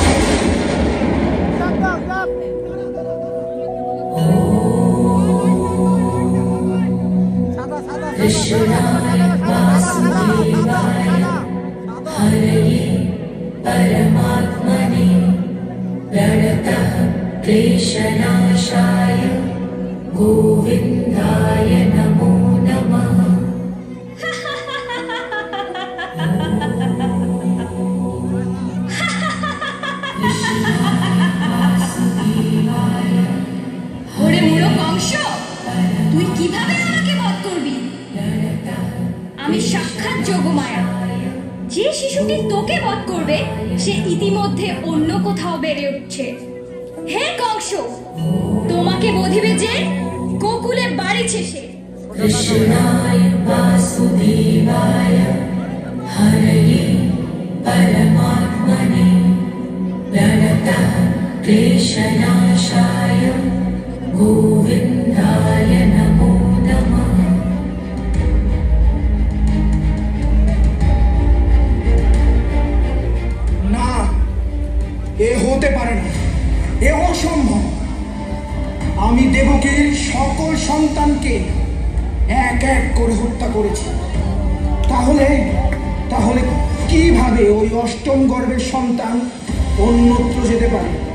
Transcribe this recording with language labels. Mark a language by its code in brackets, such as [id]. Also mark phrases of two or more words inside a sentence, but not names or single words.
[sa] परमात्मने प्रणतः क्लेशनाशाय गोविन्दाय नमो नमः। [bn] ওরে মূঢ় কংস, তুই কিভাবে আমাকে বধ করবি? আমি সাক্ষাৎ যোগমায়া। যে শিশুটি তোকে বধ করবে সে ইতিমধ্যে অন্য কোথাও বেড়ে উঠছে। হে কংস, তোমাকে বধিবে যে গোকুলে বাড়িছে সে। [sa] कृष्णाय वासुदेवाय हरये परमात्मने प्रणतः क्लेशनाशाय गोविन्दाय नमो नमः। [bn] না, এ হতে পারে না, এ অসম্ভব। আমি দেবকীর সকল সন্তানকে এক এক করে হত্যা করেছি, তাহলে তাহলে কিভাবে ওই অষ্টম গর্ভের সন্তান অন্যত্র যেতে পারে?